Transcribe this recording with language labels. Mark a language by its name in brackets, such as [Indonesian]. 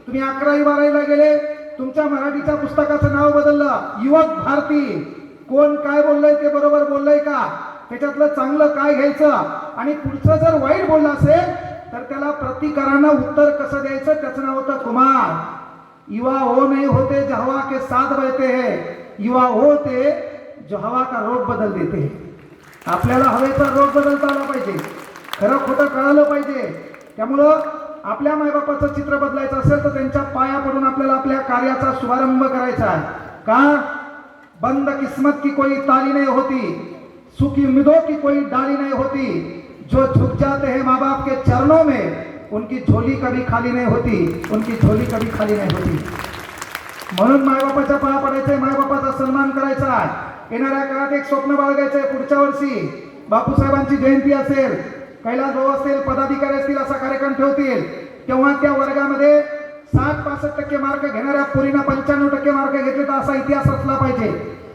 [Marathi] तुम्ही 11वी 12वीला गेले, तुमच्या मराठीच्या पुस्तकाचं नाव बदललं युवक भारती. कोण काय बोललंय ते बरोबर बोललंय का, त्याच्यातलं चांगलं काय घ्यायचं. आणि पुढचं जर वाईट बोललं असेल तर त्याला प्रतिकारानं उत्तर कसं द्यायचं, त्याचं नाव होतं कुमार. [Hindi] युवा हो नहीं होते जो हवा के साथ बहते हैं, युवा होते जो हवा का रोग बदल देते. [Marathi] आपल्याला हवेचा रोग बदलता आला पाहिजे, खरं खोटं कळालं पाहिजे. त्यामुळं आपल्या मायबापाचं चित्र बदलायचं असेल तर त्यांच्या पाया पडून आपल्याला आपल्या कार्याचा शुभारंभ करायचा आहे. का? [Hindi] बंद किस्मत की कोई ताली नहीं होती, सुखी उम्मीदों की कोई डाली नहीं होती. जो झुक जाते हैं माँ बाप के चरणों में उनकी झोली कभी खाली नहीं होती, उनकी झोली कभी खाली नहीं होती. [Marathi] म्हणून मायबापाच्या पाया पडायचंय, मायबापाचा सन्मान करायचा आहे. येणाऱ्या काळात एक स्वप्न बाळगायचंय. पुढच्या वर्षी बापूसाहेबांची जयंती असेल, कैलास भाऊ असतील, पदाधिकारी असतील, असा कार्यक्रम ठेवतील. तेव्हा त्या वर्गामध्ये 60-65% मार्क घेणाऱ्या पोरींना 95% मार्क घेतले तर असा इतिहास असला पाहिजे.